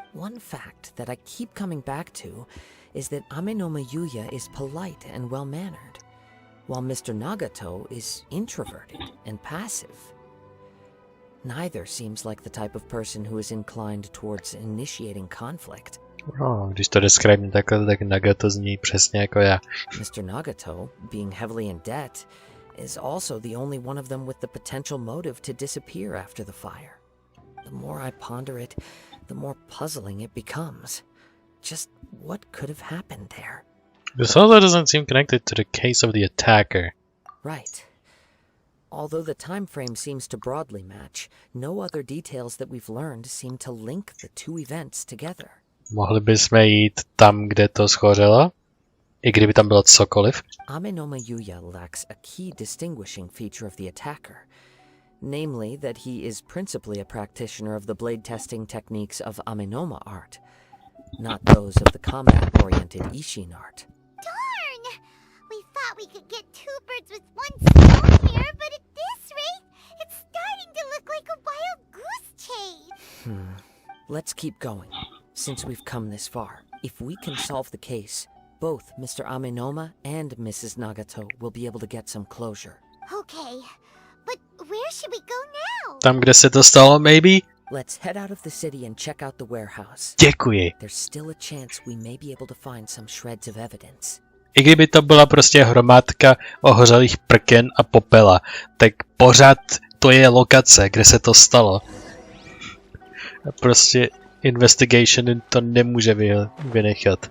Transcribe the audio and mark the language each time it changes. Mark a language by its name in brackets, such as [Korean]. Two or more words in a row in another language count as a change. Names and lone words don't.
[English] One fact that I keep coming back to is that Amenoma Yuya is polite and well-mannered, while Mr. Nagato is introverted and passive. Neither seems like the type of person who is inclined towards initiating conflict. [Czech] Když to describím takhle, tak Nagato zní přesně jako já. [English] Mr. Nagato, being heavily in debt, is also the only one of them with the potential motive to disappear after the fire. The more I ponder it, the more puzzling it becomes. Just what could have happened there? This also doesn't seem connected to the case of the attacker. Right. Although the time frame seems to broadly match, no other details that we've learned seem to link the two events together. [Czech] Mohli bychom jít tam, kde to schořelo? I kdyby tam bylo cokoliv? [English] Amenoma Yuya lacks a key distinguishing feature of the attacker, namely that he is principally a practitioner of the blade testing techniques of Amenoma art, not those of the combat-oriented Ishin art. Darn! We thought we could get two birds with one stone here, but at this rate, it's starting to look like a wild goose chase. Let's keep going, since we've come this far. If we can solve the case, both Mr. Amenoma and Mrs. Nagato will be able to get some closure. Okay, but where should we go now? [Czech] Tam, kde se to stalo, maybe? [English] Let's head out of the city and check out the warehouse. Děkuji. There's still a chance we may be able to find some shreds of evidence. [Czech] I kdyby to byla prostě hromádka ohořelých prken a popela, tak pořád to je lokace, kde se to stalo. Prostě investigation to nemůže vynechat.